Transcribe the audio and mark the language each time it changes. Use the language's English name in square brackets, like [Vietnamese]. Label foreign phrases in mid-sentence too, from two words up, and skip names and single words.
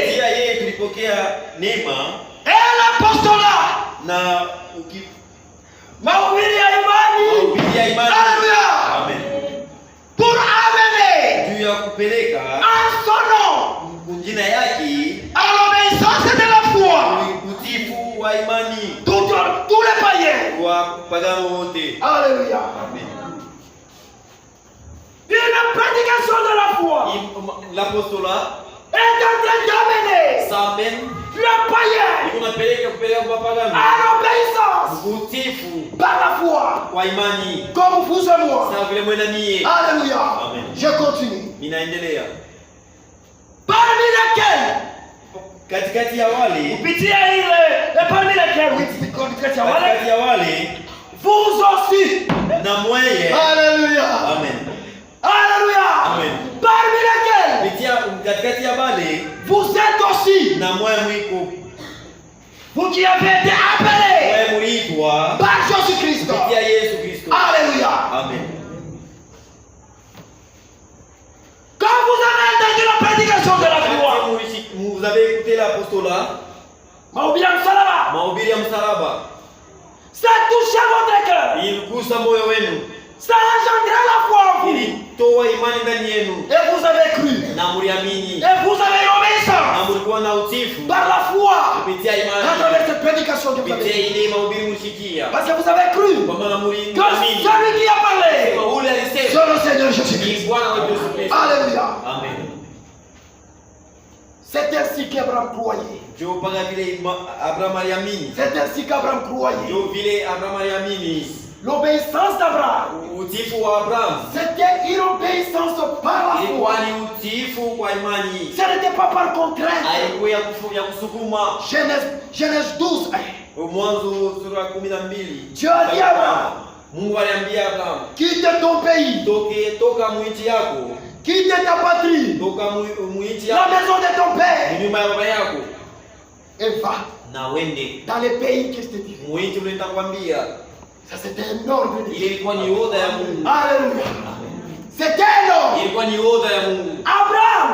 [Swahili] Kupitia yeye tulipokea neema [French] et l'apostolat, [Swahili] na mahubiri ya imani. mahubiri ya imani. [French] Alléluia. Amen. Pour amener [Swahili] Juu ya kupeleka [French] en son nom [Swahili] jina yake [French] à l'obéissance de la foi [Swahili] utifu wa imani [French] tous les païens. [Swahili] kwa pagano wote. [French] Alléluia. Amen. Une prédication de la foi L'apostolat est en train d'amener Sans même le païen [Swahili] unapeleka kupeleka kwa pagani. [French] à l'obéissance [Swahili] Utifu [French] par la foi, [Swahili] kwa imani. [French] comme vous et moi. [Swahili] Sawa vile mwana mie. [French] Alléluia. Amen. Je continue. [Swahili] Ninaendelea. [French] Parmi lesquels, [Swahili] Katikati ya wale, kupitia ile, [French] parmi lesquels, oui, [Swahili] katikati ya wale, katikati ya wale [French] vous aussi. [Swahili] na mweye. [French] Alléluia. Amen. Alléluia. Amen. Parmi lesquels, [Swahili] Kupitia katikati ya wale [French] vous êtes aussi, [Swahili] na mweye mwiko. [French] vous qui avez été appelés [Swahili] Mweye muliitwa [French] par Jésus-Christ. [Swahili] kupitia Yesu Kristo. [French] Alléluia. Amen. Quand vous avez entendu la prédication de la croix, Vous avez écouté l'apostolat, [Swahili] mahubiri ya msalaba, mahubiri ya msalaba. [French] ça touche votre cœur, [Swahili] Iligusa moyo wenu. [French] ça engendre la foi en vous, [Swahili] Ilitoa imani ndani yenu. [French] et vous avez cru, [Swahili] Na muliamini. [French] et vous avez [Swahili] Na [French] obéissance [Swahili] mulikuwa na utifu. [French] par la foi [Swahili] Kupitia [French] à [Swahili] imani. [French] travers cette prédication que vous [Swahili] Kupitia [French] avez. [Swahili] ile mahubiri mlishikia. [French] Parce que vous avez cru [Swahili] Kwa maana [French] que [Swahili] muliamini. [French] celui qui a parlé, [Swahili] Ule alisema [French] c'est le Seigneur [Swahili] ni [French] Jésus-Christ. [Swahili] Bwana wetu Yesu Kristo. [French] Alléluia. Amen. C'est ainsi qu'Abraham croyait. [Swahili] Jo mpaka vile Abraham aliamini. [French] C'est ainsi qu'Abraham croyait. [Swahili] Jo vile Abraham aliamini. [French] L'obéissance d'Abraham, [Swahili] Utifu wa Abraham [French] c'était une obéissance par la foi. [Swahili] ilikuwa ni utifu kwa imani. [French] Ce n'était pas par contrainte. [Swahili] Haikuwa ya kusukuma. [French] Genèse 12. [Swahili] Mwanzo sura 12. [French] Dieu a dit à Abraham, [Swahili] Mungu aliambia Abraham, [French] quitte ton pays, [Swahili] toka mwinchi yako, [French] quitte ta patrie, [Swahili] toka mwinchi [French] la [Swahili] yako, [French] maison de ton père, [Swahili] nyumba ya baba yako, [French] et va [Swahili] na wende [French] dans les pays que je te dis. [Swahili] mwinchi ule nitakwambia. [French] Ça c'était un ordre de [Swahili] Ile [French] Dieu. [Swahili] ilikuwa ni oda ya Mungu. [French] Alléluia. C'était un ordre. [Swahili] Ilikuwa ni oda ya Mungu. Abraham